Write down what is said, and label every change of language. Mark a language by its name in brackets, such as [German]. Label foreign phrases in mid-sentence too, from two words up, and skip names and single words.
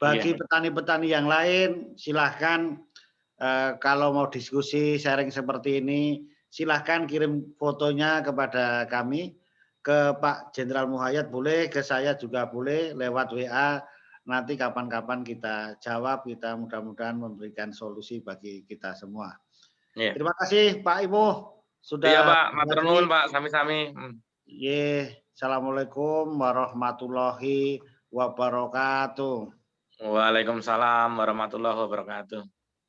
[Indonesian] Bagi petani-petani yang lain, silahkan Kalau mau diskusi, sharing seperti ini, silahkan kirim fotonya kepada kami, ke Pak Jenderal Muhayyad boleh, ke saya juga boleh, lewat WA. Nanti kapan-kapan kita jawab, kita mudah-mudahan memberikan solusi bagi kita semua. Iya. Terima kasih Pak Imo Iya sudah [Javanese] Pak, matur nuwun [Indonesian] berbagi. [Javanese] Pak, sami-sami. [Arabic] السلام عليكم ورحمة الله وبركاته. وعليكم السلام ورحمة الله وبركاته.